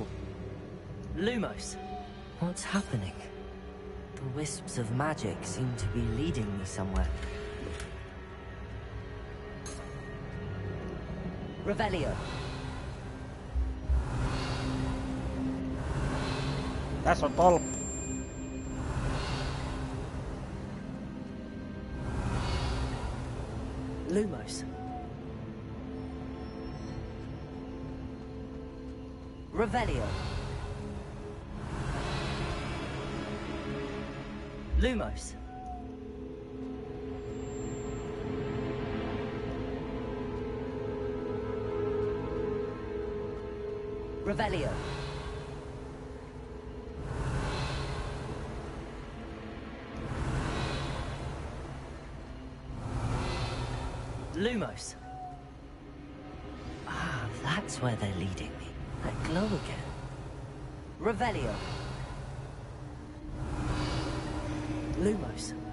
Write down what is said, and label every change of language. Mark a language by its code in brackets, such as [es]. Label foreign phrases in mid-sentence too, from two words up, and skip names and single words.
[en] Lumos, what's happening? The wisps of magic seem to be leading me somewhere. Revelio. [fi] Tässä on tolppa. [en] Lumos. Revelio. Lumos. Revelio. Lumos. Ah, that's where they're leading me. That glow again. Revelio. Lumos.